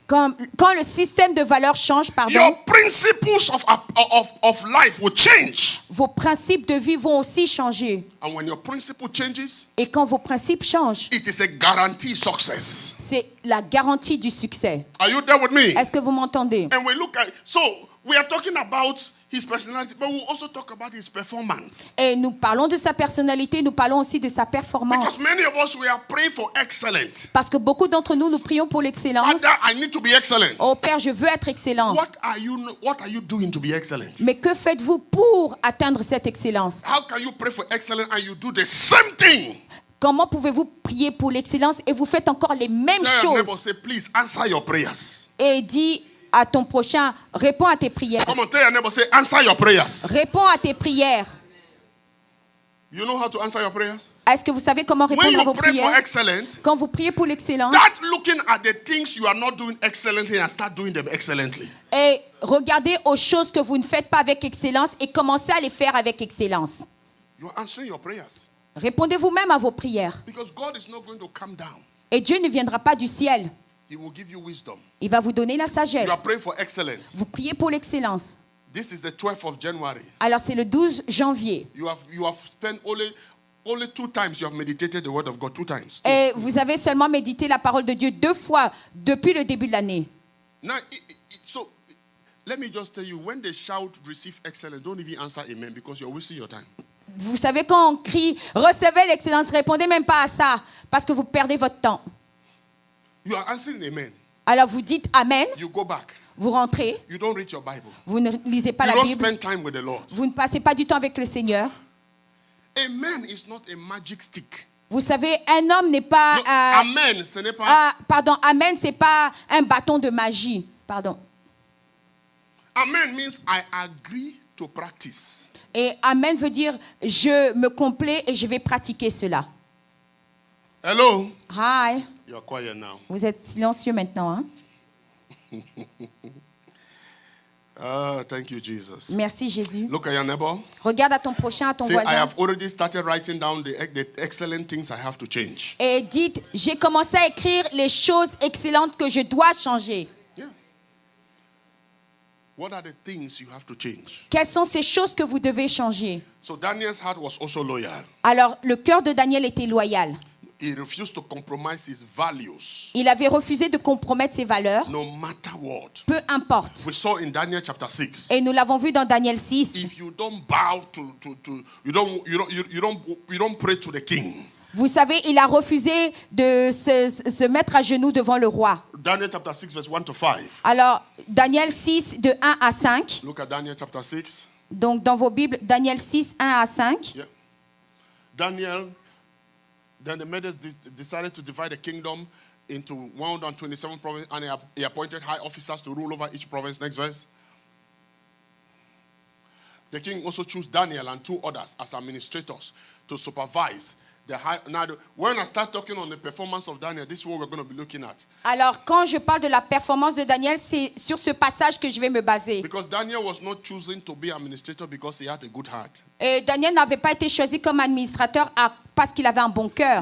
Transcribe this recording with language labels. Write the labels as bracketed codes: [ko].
[fr] Quand le système de valeurs change, pardon, [en] your principles of life will change. [fr] vos principes de vie vont aussi changer. [en] And when your principle changes, [fr] Et quand vos principes changent, [en] it is a guaranteed success. [fr] c'est la garantie du succès. [en] Are you there with me? [fr] Est-ce que vous m'entendez? [en] And we look at, so we are talking about his personality, but we'll also talk about his performance. [fr] Et nous parlons de sa personnalité, nous parlons aussi de sa performance. [en] Because many of us, we are praying for excellent. [fr] Parce que beaucoup d'entre nous, nous prions pour l'excellence. [en] Father, I need to be excellent. [fr] Oh Père, je veux être excellent. [en] What are you doing to be excellent? [fr] Mais que faites-vous pour atteindre cette excellence? [en] How can you pray for excellence and you do the same thing? [fr] Comment pouvez-vous prier pour l'excellence et vous faites encore les mêmes [en] Tell your neighbor, [fr] choses? [en] say, please answer your prayers. [fr] Et dis à ton prochain, réponds à tes prières. [en] Come on, tell your neighbor, say, answer your prayers. [fr] Réponds à tes prières. [en] You know how to answer your prayers? [fr] Est-ce que vous savez comment [en] When [fr] répondre à vos [en] pray for [fr] prières? [en] excellence, [fr] Quand vous priez pour l'excellence, [en] start looking at the things you are not doing excellently and start doing them excellently. [fr] et regardez aux choses que vous ne faites pas avec excellence et commencez à les faire avec excellence. [en] You're answering your prayers. [fr] Répondez vous-même à vos prières. [en] Because God is not going to come down. [fr] Et Dieu ne viendra pas du ciel. [en] He will give you wisdom. [fr] Il va vous donner la sagesse. [en] You are praying for excellence. [fr] Vous priez pour l'excellence. [en] This is the 12th of January. [fr] Alors c'est le 12 janvier. [en] You have spent only 2 times you have meditated the word of God. 2 times. [fr] Et vous avez seulement médité la parole de Dieu 2 fois depuis le début de l'année. [en] Now, so let me just tell you, when they shout, receive excellence, don't even answer amen because you're wasting your time. [fr] Vous savez quand on crie recevez l'excellence, répondez même pas à ça parce que vous perdez votre temps. [en] You are answering amen. [fr] Alors vous dites amen, [en] You go back. [fr] vous rentrez, [en] You don't read your Bible. [fr] vous ne lisez pas [en] You don't Bible, spend time with the Lord. [fr] vous ne passez pas du temps avec le Seigneur. [en] Amen is not a magic stick. [fr] Vous savez, un homme n'est pas No, amen, ce n'est pas. amen, c'est pas un bâton de magie. Pardon. [en] Amen means I agree to practice. [fr] Et amen veut dire je me complais et je vais pratiquer cela. [en] Hello. Hi. You are quiet now. [fr] Vous êtes silencieux maintenant, hein? [en] Thank you, Jesus. [fr] Merci Jésus. [en] Look at your neighbor. [fr] Regarde à ton prochain, à ton [en] Say, I [fr] voisin. [en] have already started writing down the excellent things I have to change. [fr] Et dites, j'ai commencé à écrire les choses excellentes que je dois changer. [en] Yeah. What are the things you have to change? [fr] Quelles sont ces choses que vous devez changer? [en] So Daniel's heart was also loyal. [fr] Alors, le cœur de Daniel était loyal. [en] He refused to compromise his values, [fr] Il avait refusé de compromettre ses valeurs, [en] no matter what. [fr] peu importe. [en] We saw in Daniel chapter 6. [fr] Et nous l'avons vu dans Daniel 6. [en] If you don't bow you don't pray to the king. [fr] Vous savez, il a refusé de se mettre à genoux devant le roi. [en] Daniel chapter 6 verse 1 to 5. [fr] Alors, Daniel 6, de 1 à 5. [en] Look at Daniel chapter 6. [fr] Donc, dans vos Bibles, Daniel 6, 1 à 5. [en] Yeah. Then the Medes decided to divide the kingdom into 127 provinces, and he appointed high officers to rule over each province. Next verse. The king also chose Daniel and 2 others as administrators to supervise the high. Now, when I start talking on the performance of Daniel, this is what we're going to be looking at. [fr] Alors, quand je parle de la performance de Daniel, c'est sur ce passage que je vais me baser. [en] Because Daniel was not chosen to be administrator because he had a good heart. [fr] Et Daniel n'avait pas été choisi comme administrateur parce qu'il avait un bon cœur.